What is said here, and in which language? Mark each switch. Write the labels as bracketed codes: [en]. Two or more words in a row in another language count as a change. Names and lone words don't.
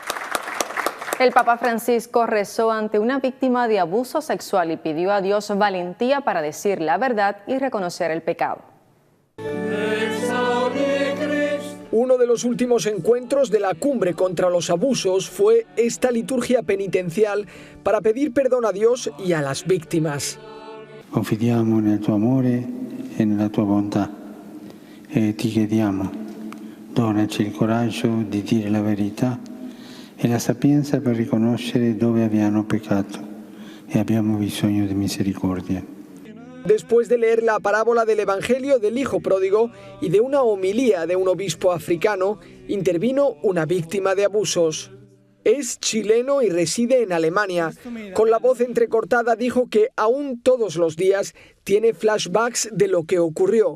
[es] El Papa Francisco rezó ante una víctima de abuso sexual y pidió a Dios valentía para decir la verdad y reconocer el pecado. Uno de los últimos encuentros de la cumbre contra los abusos fue esta liturgia penitencial para pedir perdón a Dios y a las víctimas. [it] Confidiamo nel tuo amore e nella tua bontà e ti chiediamo, donaci il coraggio di dire la verità e la sapienza per riconoscere dove abbiamo peccato e abbiamo bisogno di misericordia. [es] Después de leer la parábola del Evangelio del Hijo Pródigo y de una homilía de un obispo africano, intervino una víctima de abusos. Es chileno y reside en Alemania. Con la voz entrecortada dijo que aún todos los días tiene flashbacks de lo que ocurrió.